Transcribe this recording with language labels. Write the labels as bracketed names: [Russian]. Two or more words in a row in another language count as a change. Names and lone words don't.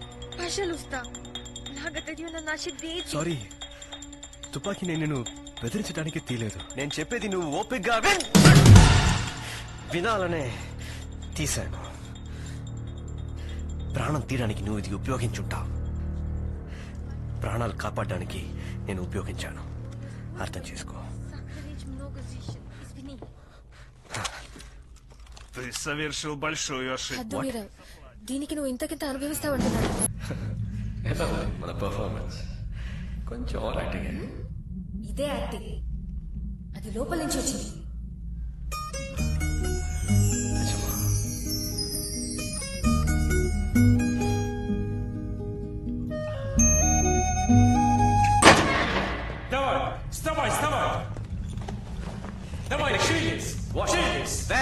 [Telugu] సారీ, తుపాకీ నేను బెదిరించడానికి తీలేదు. నేను చెప్పేది నువ్వు ఓపికగా వినాలనే తీశాను. ప్రాణం తీయడానికి నువ్వు ఇది ఉపయోగించుంటావు, ప్రాణాలు కాపాడడానికి నేను ఉపయోగించాను. అర్థం చేసుకో. [Russian] Ты совершил большую ошибку. [Telugu] హద్దు మీరావు. దీనికి నువ్వు ఇంతకింత అనుభవిస్తావంటున్నాడు. మన పర్ఫార్మెన్స్ కొంచెం [English] over acting. [Telugu] ఇదే యాక్టింగ్, అది లోపల నుంచి వచ్చింది. [Russian] Давай, вставай, вставай. Давай, шевелись. Шевелись.